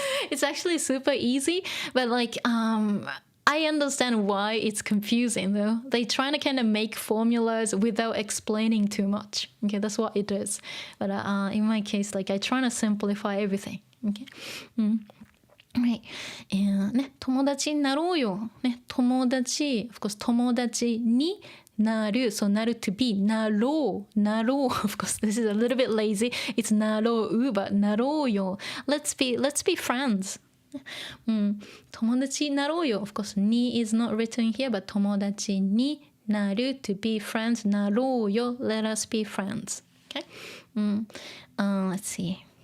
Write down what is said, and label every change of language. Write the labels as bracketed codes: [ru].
[en] It's actually super easy. But like, I understand why it's confusing though. They trying to kind of make formulas without explaining too much. Okay, that's what it is. But in my case, like I try to simplify everything. Okay. Right. [ja] And ね、友達になろうよ。ね、友達、 [en] of course [ja] 友達になる。 [en] So なる to be なろう。 [ja] なろう。 [en] Of course this is a little bit lazy. It's なろう but なろうよ。 Let's be friends. [ja] 友達になろうよ。 [en] Of course, に is not written here, but 友達になる to be friends なろうよ。 Let us be friends. Okay? Let's see.